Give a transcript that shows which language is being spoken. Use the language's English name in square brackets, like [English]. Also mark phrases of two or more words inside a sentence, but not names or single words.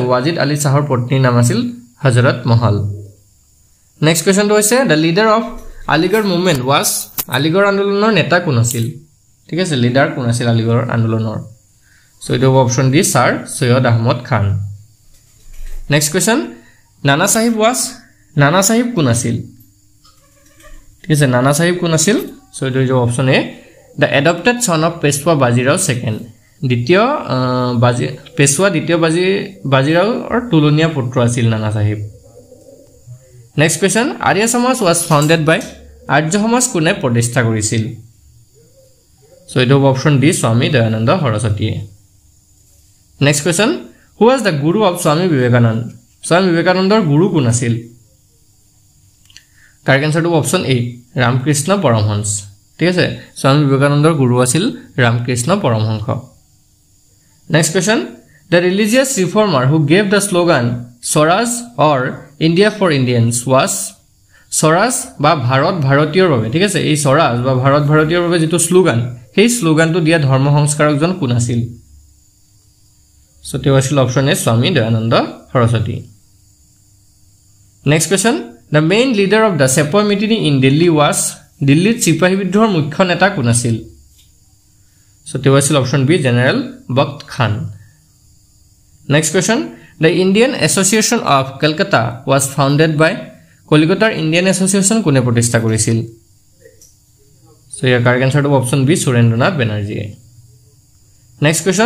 [Assamese] ওয়াজিদ আলী শাহৰ পত্নীৰ নাম আছিল হযরত মহল [English] next questionটো [Assamese] হৈছে [English] the leader of Aligarh Movement was [Assamese] আলিগড় আন্দোলনৰ নেতা কোন আছিল ঠিক আছে লিডাৰ কোন আছিল আলিগড় আন্দোলনৰ সো এটো [English] option D [Assamese] স্যাৰ সৈয়দ আহমদ খান [English] next question [Assamese] নানা সাহেব কোন আছিল ঠিক আছে নানা সাহেব কোন আছিল সো এটো [English] option A the adopted son of Peshwa Bajirao second [Assamese] পেশৱা দ্বিতীয় বাজিৰাওৰ তুলনীয়া পুত্ৰ আছিল নানা সাহেব [English] next question Arya Samaj was founded by [Assamese] আৰ্য সমাজ কোনে প্ৰতিষ্ঠা কৰিছিল সো এটো [English] option D [Assamese] স্বামী দয়ানন্দ সৰস্বতীয়ে [English] next question who was the guru of [Assamese] স্বামী বিবেকানন্দৰ গুৰু কোন আছিল [English] correct answerটো option A [Assamese] ৰামকৃষ্ণ পৰমহংস ঠিক আছে স্বামী বিবেকানন্দৰ গুৰু আছিল ৰামকৃষ্ণ পৰমহংস [English] next question the religious reformer who gave the slogan Swaraj or India for Indians was [Assamese] স্বৰাজ বা ভাৰতীয়ৰ বাবে ঠিক আছে এই স্বৰাজ বা ভাৰতীয়ৰ বাবে যেটো স্লোগান সেই স্লোগানটো দিয়া ধৰ্ম সংস্কাৰকজন কোন আছিল সো তেও আছিল [English] option A [Assamese] স্বামী দয়ানন্দ সৰস্বতী [English] next question The main leader of the Sepoy mutiny in Delhi was [Assamese] Delhi চিপাহী বিদ্ৰোহৰ মুখ্য নেতা কোন আছিল সো তেও আছিল [English] option B [Assamese] জেনাৰেল বক্ত খান [English] next question The Indian Association of Calcutta was founded by [Assamese] কলিকতাৰ ইণ্ডিয়ান এছ'চিয়েশ্যন কোনে প্ৰতিষ্ঠা কৰিছিল সো ইয়াৰ [English] correct answerটো option B [Assamese] সুৰেন্দ্ৰনাথ বেনাৰ্জীয়ে [English] next question